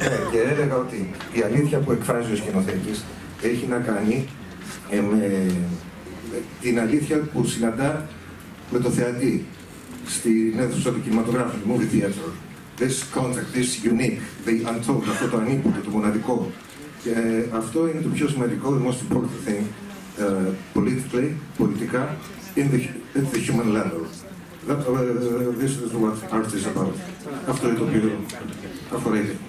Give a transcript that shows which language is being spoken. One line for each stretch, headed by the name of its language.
Greek: Και έλεγα ότι η αλήθεια που εκφράζει ο σκηνοθέτης έχει να κάνει με την αλήθεια που συναντά με το θεατή στην αίθουσα του κινηματογράφου, του
English: movie theater. This contact, this unique, the untold,
Greek: αυτό το ανίποτο, το μοναδικό. Και αυτό είναι το πιο σημαντικό,
English: the most important thing, politically,
Greek: πολιτικά,
English: at the human level. This is what art is about.
Greek: Αυτό είναι το οποίο αφορά.